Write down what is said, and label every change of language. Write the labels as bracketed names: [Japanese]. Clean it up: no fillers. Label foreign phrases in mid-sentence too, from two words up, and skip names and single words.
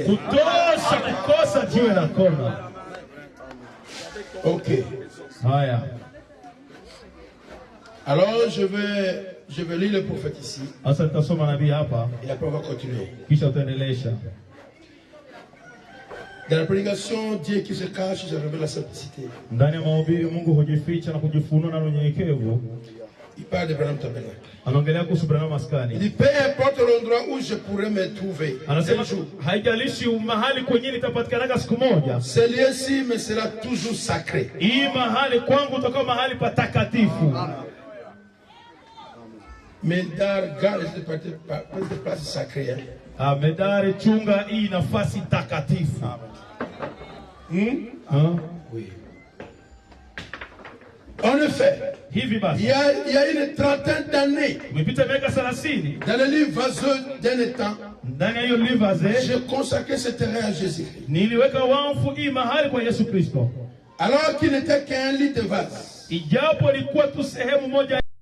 [Swahili] kutosha kukosa jiwe la kona. Ok. Haya. [French] Alors je vais lire le prophète ici [Swahili] Asa tutasoma nabii hapa [French] et après on va continuer. [Swahili] kisha tutaendelesha. [French] Dans la prédication, Dieu qui se cache, je révèle la simplicité. [Swahili] Ndani ya mahubiri Mungu hujificha na kujifunua na unyenyekevu. [French] Il parle de Branham Tabernacle. [Swahili] Anaongelea kuhusu Branham [French] Il [Swahili] maskani. [French] dit, peu importe l'endroit où je pourrais me trouver, [Swahili] Anasema [French] un jour, [Swahili] haijalishi mahali kwenye nitapatikanaga siku moja. [French] ce lieu-ci me sera toujours sacré. [Swahili] Hii mahali kwangu utakuwa mahali patakatifu. [French] Mais garde cette place sacrée. Hein. [Swahili] Medari chunga hii nafasi takatifu. [French] Oui. En effet, [Swahili] Hivi [French] il [Swahili] basi [French] y a une trentaine d'années, [Swahili] umepita miaka 30 [French] dans le livre vaseux d'un étang, [Swahili] ndani ya hiyo livaze [French] j'ai consacré ce terrain à Jésus-Christ. [Swahili] niliweka wamfu hii mahali kwa Yesu Kristo. [French] Alors qu'il n'était qu'un lit de vase. [Swahili] Ijapo ilikuwa tu sehemu moja